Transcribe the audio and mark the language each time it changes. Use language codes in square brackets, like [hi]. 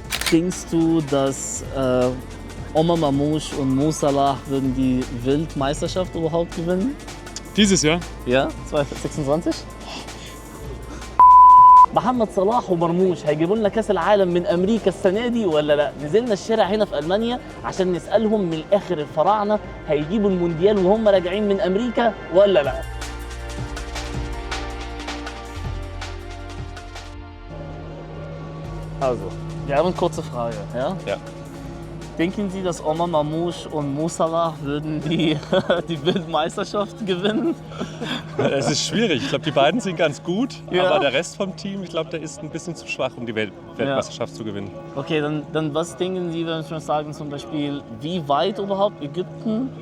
[de] Denkst du, dass Omar Mamouche und Mo Salah würden die Weltmeisterschaft überhaupt gewinnen? Dieses Jahr? Ja, 2026. [ar] محمد صلاح ومرموش هيجيبوا لنا كاس العالم من امريكا السنه دي ولا لا؟ نزلنا الشارع هنا في المانيا عشان نسالهم من الاخر الفراعنه هيجيبوا المونديال وهم راجعين من امريكا ولا لا؟ [de] Also, wir haben eine kurze Frage, ja? Ja. Denken Sie, dass Omar Mamouche und Mo Salah würden die Weltmeisterschaft gewinnen? Es ist schwierig. Ich glaube, die beiden sind ganz gut, Ja. aber der Rest vom Team, ich glaube, der ist ein bisschen zu schwach, um die Weltmeisterschaft zu gewinnen. Okay, dann was denken Sie, wenn wir sagen zum Beispiel, wie weit überhaupt Ägypten